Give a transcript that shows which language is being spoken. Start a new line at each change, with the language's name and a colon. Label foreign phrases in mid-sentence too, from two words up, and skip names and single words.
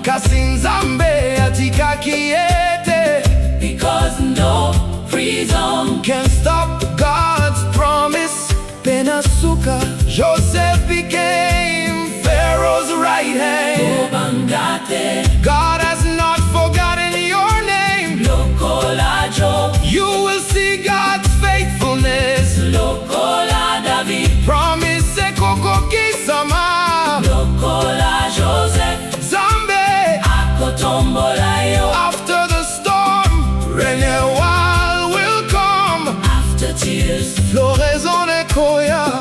Lingala: Kasi Nzambe atikaki ete,
English: because no prison can stop God's promise. Penasuka, Joseph became Pharaoh's right hand.
Lingala: Kobanga Te,
English: God has not forgotten your name. Lokola Job, you will see God's faithfulness.
Lingala: Lokola David, promise kokokisama. Lokola Joseph, Nzambe akotombola yo.
English: After the storm, renewal will come. After tears,
Lingala: floraison ekoya.